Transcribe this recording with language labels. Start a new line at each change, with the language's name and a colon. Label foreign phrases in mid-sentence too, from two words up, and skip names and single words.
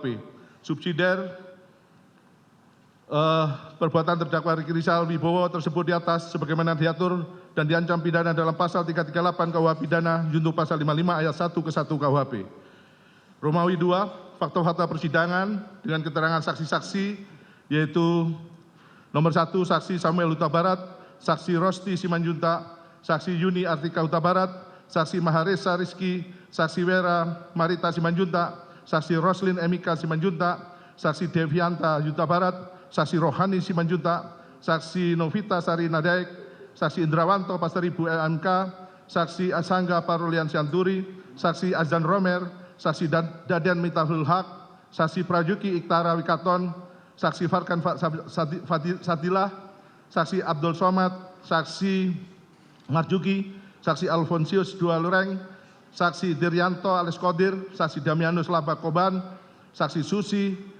Indonesian: Subsidiar perbuatan terdakwa Ricky Rizal Wibowo tersebut di atas sebagaimana diatur dan diancam pidana dalam pasal 338 KUH pidana junto pasal 55 ayat 1 ke 1 KUHP. Romawi 2, fakta-fakta persidangan dengan keterangan saksi-saksi yaitu nomor 1 saksi Samuel Huta Barat, saksi Rosti Simanjuntak, saksi Yuni Artika Huta Barat, saksi Maharesa Rizky, saksi Wera Marita Simanjuntak, saksi Roslin Emika Simanjuntak, saksi Devianta Huta Barat, saksi Rohani Simanjuntak, saksi Novita Sari Nadaek, saksi Indrawanto Pasaribu LMK, saksi Asangga Parulian Sianturi, saksi Azan Romer, saksi Dadian Mitahul Haq, saksi Prajuki Iktara Wikaton, saksi Farkan Sadilah, saksi Abdul Somad, saksi Marjuki, saksi Alfonsius Dua Lureng, saksi Diryanto alias Kodir, saksi Damianus Labakoban, saksi Susi,